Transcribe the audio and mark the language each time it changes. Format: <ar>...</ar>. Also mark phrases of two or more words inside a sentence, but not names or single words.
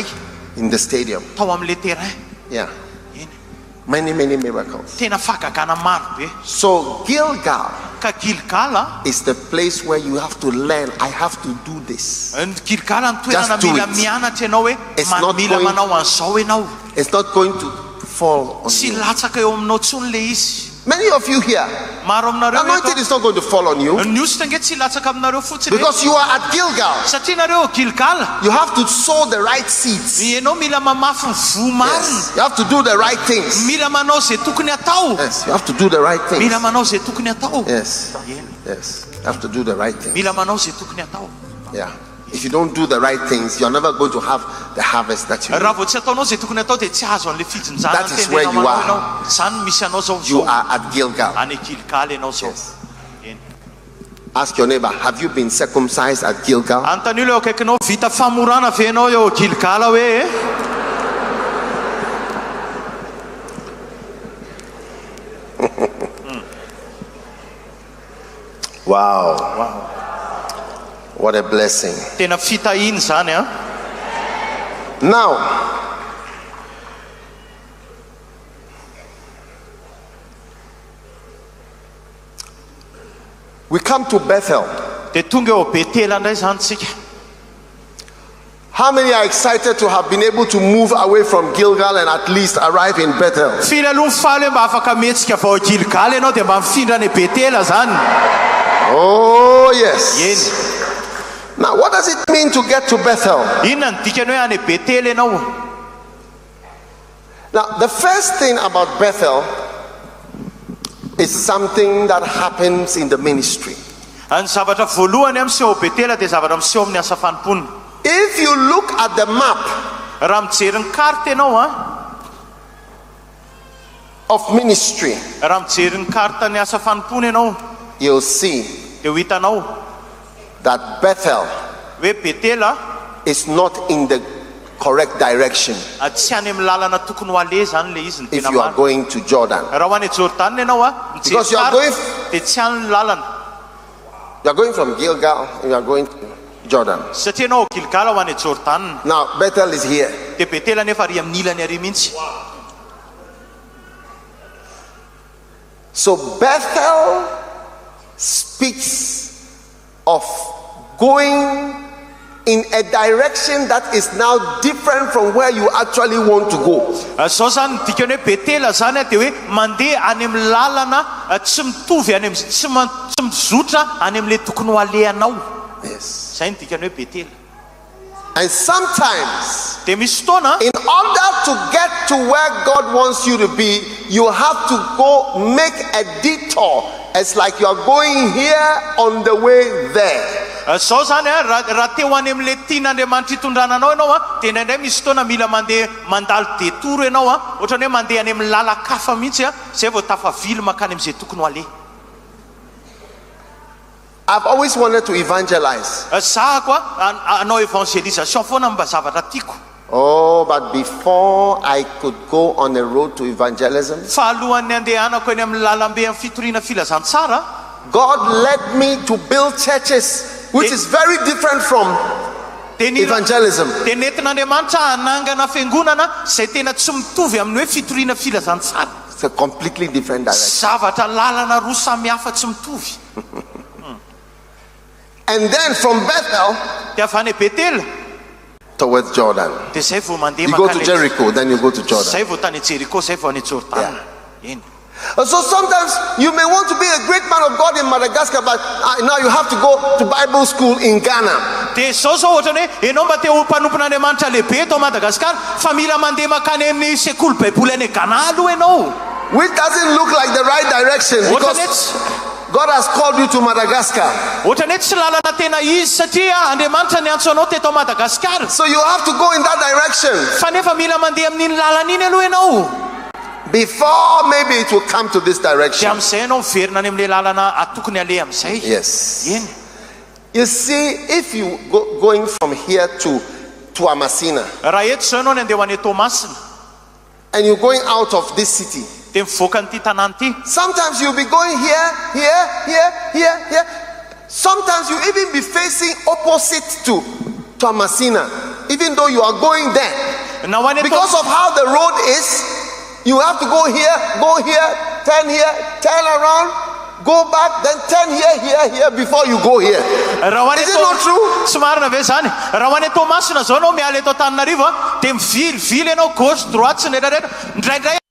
<en>In the stadium.</en> <mg>tao amin'le terrain.</mg> <en>Yeah.</en> <mg>Eny.</mg> <en>Many miracles.</en> <mg>tena fagagana maro be.</mg> <en>So Gilgal</en> <mg>ka Gilgala</mg> <en>is the place where you have to learn. I have to do this.</en> <mg>ny Gilgala ny toerana</mg> <en>Just do</en> <mg>mila</mg> <en>it.</en> <mg>mianatra ianao hoe</mg> <en>It's not</en> <mg>mila</mg> <en>going-</en> <mg>manao an'izao ianao.</mg> <en>It's not going to fall on</en> <mg>tsy</mg> <en>you.</en> <mg>latsaka eo aminao tsony le izy.</mg> <en>Many of you here,</en> <mg>maro aminareo</mg> <en>anointing</en> <mg>eto,</mg> <en>is not going to fall on you</en> <mg>ny ositra nge tsy latsaka aminareo fotsiny</mg> <en>because you are at Gilgal.</en> <mg>satria nareo Gilgala</mg> <en>You have to sow the right seeds.</en> <mg>ianao mila mamafy ny vo marina.</mg> <en>Yes. You have to do the right things.</en> <mg>mila manao zay tokony atao.</mg> <en>Yes. You have to do the right things.</en> <mg>mila manao zay tokony atao.</mg> <en>Yes.</en> <mg>Eny.</mg> <en>Yes. You have to do the right things.</en> <mg>mila manao zay tokony atao.</mg> <en>Yeah. If you don't do the right things, you're never going to have the harvest that you</en> <mg>raha</mg> <en>need.</en> <mg>vao tsy ataonao zay tokony atao dia tsy azo an'le fijinjana</mg> <en>That is where you are.</en> <mg>ianao. zany misy anao zao</mg> <en>You</en> <mg>zao</mg> <en>are at Gilgal.</en> <mg>any Gilgala ianao zao.</mg> <en>Yes.</en> <mg>Eny.</mg> <en>Ask your neighbor, have you been circumcised at Gilgal?</en> <mg>antan'io eo akaikinao vita famorana ve ianao eo Gilgala hoe</mg> <en>Wow. What a blessing.</en> <mg>tena fitahiny zany a.</mg> <en>Now, we come to Bethel.</en> <mg>dia tonga eo Betela indray zany tsika.</mg> <en>How many are excited to have been able to move away from Gilgal and at least arrive in Bethel?</en> <mg>firy aloha mifaly hoe mba afaka mihetsika vao Gilgala ianao dia mba mifindra ny Betela zany.</mg> <en>Oh, yes.</en> <mg>eny.</mg> <en>Now, what does it mean to get to Bethel?</en> <mg>inona ny dikany hoe any Betela ianao.</mg> <en>Now, the first thing about Bethel is something that happens in the ministry.</en> <mg>ny zavatra voalohany miseho Betela dia zavatra miseho amin'ny asa fanomponina.</mg> <en>If you look at the map</en> <mg>raha mijery ny karta ianao a</mg> <en>of ministry,</en> <mg>raha mijery ny karta ny asa fanompona ianao</mg> <en>you'll see</en> <mg>dia ho hitanao</mg> <en>that Bethel</en> <mg>hoe Betela</mg> <en>is not in the correct direction</en> <mg>tsy any amin'ny lalana tokony ho ale zany le izy ny</mg> <en>if</en> <mg>tena</mg> <en>you are</en> <mg>marina.</mg> <en>going to Jordan.</en> <mg>raha ho any Jordan ianao a</mg> <en>Because you are going,</en> <mg>dia tsy any ny lalana</mg> <en>you are going from Gilgal and you are going to Jordan.</en> <mg>satria ianao Gilgala ho any Jordan.</mg> <en>Now, Bethel is here.</en> <mg>dia Betela nefa ary amin'ny ilany ary mihitsy.</mg> <en>So Bethel speaks of going in a direction that is now different from where you actually want to go.</en> <mg>Zao zany dikany hoe betela zany dia hoe mandeha any amin'ny lalana tsy mitovy any tsy mizotra any amin'ilay tokony ho alehanao.</mg> <en>Yes.</en> <mg>Zay ny dikany hoe betela.</mg> <en>And sometimes,</en> <mg>Dia misy fotoana</mg> <en>in order to get to where God wants you to be, you have to go make a detour. It's like you are going here on the way there.</en> <mg>zao zany raha teo any amin'ilay tian'Andriamanitra hitondrana anao ianao dia indraindray misy fotoana mila mandeha mandalo detoro ianao ohatrany hoe mandeha any amin'ny lalakafa mihitsy zay vao tafavily makany amin'izay tokony ho aleha.</mg> <en>I've always wanted to evangelize.</en> <mg>Za koa anao evangelisation foana mba zavatra tiako.</mg> <en>Oh, but before I could go on a road to evangelism,</en> <mg>Fa alohan'ny andehanako eny amin'ny lalambe amin'ny fitoriana filazantsara,</mg> <en>God led me to build churches, which is very different from evangelism.</en> <mg>dia nentin'Andriamanitra hanangana fiangonana zay tena tsy mitovy amin'ny hoe fitoriana filazantsara.</mg> <en>It's a completely different direction.</en> <mg>Zavatra lalana roa samy hafa tsy mitovy.</mg> <en>And then from Bethel</en> <mg>Dia avy any Betela</mg> <en>towards Jordan.</en> <mg>dia zay vao mandeha</mg> <en>You go to</en> <mg>makany</mg> <en>Jericho, then you go to Jordan.</en> <mg>zay vao tany Jericho zay vao any Jordana. Eny.</mg> <en>So sometimes you may want to be a great man of God in Madagascar, but now you have to go to Bible school in Ghana.</en> <mg>Dia zao ohatrany hoe ianao mba te ho mpanompon'Andriamanitra lehibe eto Madagaskar fa mila mandeha makany amin'ny sekoly baiboly any Ghana aloha ianao.</mg> <en>Which doesn't look like the right direction, because God has called you to Madagascar.</en> <mg>Ohatrany hoe tsy lalana tena izy satria Andriamanitra ny antso anao teto Madagaskar.</mg> <en>So you have to go in that direction</en> <mg>Fa nefa mila mandeha amin'iny lalana iny aloha ianao.</mg> <en>before maybe it will come to this</en> <mg>Dia</mg> <en>direction.</en> <mg>amin'izay ianao miverina any amin'ilay lalana atokony aleha amin'izay.</mg> <en>Yes.</en> <mg>Eny.</mg> <en>You see, if you going from here to Masina,</en> <mg>Raha eto zao ianao ny andeha ho any Tomasina</mg> <en>and you're going out of this city,</en> <mg>dia mivoaka n'ity tanàna ity.</mg> <en>sometimes you'll be going here. Sometimes you even be facing opposite to Masina, even though you are going there.</en> <mg>Na ho any</mg> <en>Because of how the road is, you have to go here, turn around, go back, then turn here before you go here. Is it not true?</en> <mg>Tsy marina ve zany? Raha ho any Tomasina zao ianao miala eto Antananarivo dia mivilivily ianao</mg> <fr>gauche droite</fr> <mg>sy ny rehetrarehetra. Ndraindray</mg>